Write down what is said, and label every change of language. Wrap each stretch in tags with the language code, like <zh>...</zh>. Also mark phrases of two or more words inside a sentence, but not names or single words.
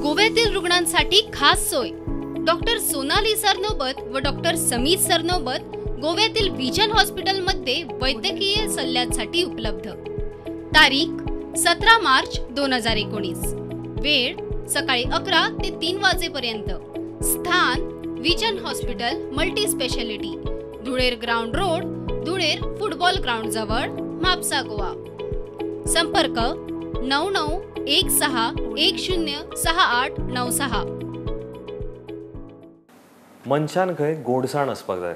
<mr>गोव्यातील रुग्णांसाठी खास सोय. डॉक्टर सोनाली सरनोबत व डॉक्टर समीर सरनोबत गोव्यातील विजन हॉस्पिटलमध्ये वैद्यकीय सल्ल्यासाठी उपलब्ध. तारीख 17 मार्च 2019. वेळ सकाळी 11 ते 3 वाजेपर्यंत. स्थान विजन हॉस्पिटल मल्टी स्पेशालिटी, धुळेर ग्राउंड रोड, धुळेर फुटबॉल ग्राउंड जवळ, म्हापसा, गोवा. संपर्क 9916106896.</mr> <kok>मनशान खंय गोडसाण असपाक जाय.</kok>